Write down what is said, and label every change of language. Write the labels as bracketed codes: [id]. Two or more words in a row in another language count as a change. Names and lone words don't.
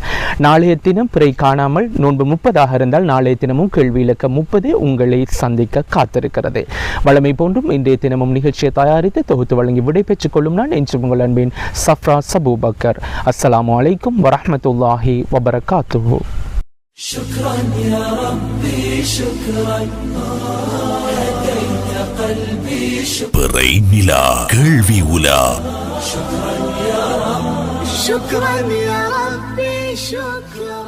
[ta] நாளைய தினம் பிறை காணாமல் நோன்பு 30 இருந்தால் நாளைய தினமும் கேள்வி இலக்கம் 30 உங்களை சந்திக்க காத்திருக்கிறது. வழமை போன்றும் இன்றைய தினமும் நிகழ்ச்சியை தயாரித்து தொகுத்து வழங்கி விடை பெற்றுக் கொள்ளும் நான் என்று உங்கள் அன்பின் சஃப்ரா சபூபக்கர். [ar] السلام عليكم ورحمة الله وبركاته. شكرا يا ربي شكرا هديت قلبي [ta] பிறை நிலா கேள்வி உலா. [ar] شكرا يا رب شكرا يا ربي شكرا.